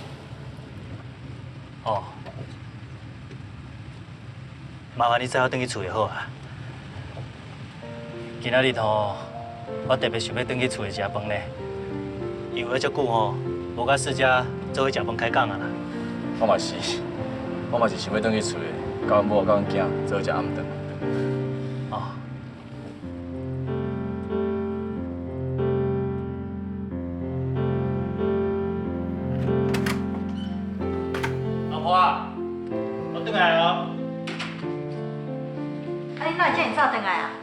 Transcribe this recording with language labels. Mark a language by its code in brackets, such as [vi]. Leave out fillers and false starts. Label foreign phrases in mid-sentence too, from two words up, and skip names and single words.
[nan] 哦，麻烦你载我转去厝就好啊。今仔日吼，我特别想要转去厝里食饭咧，因为我遮久吼，无甲四家做伙食饭开讲啊啦。我嘛是想要转去厝的，甲阮某、甲阮囝做伙食暗顿。哦。 老婆啊，我转来哦。啊，你哪会遮尔早转来啊？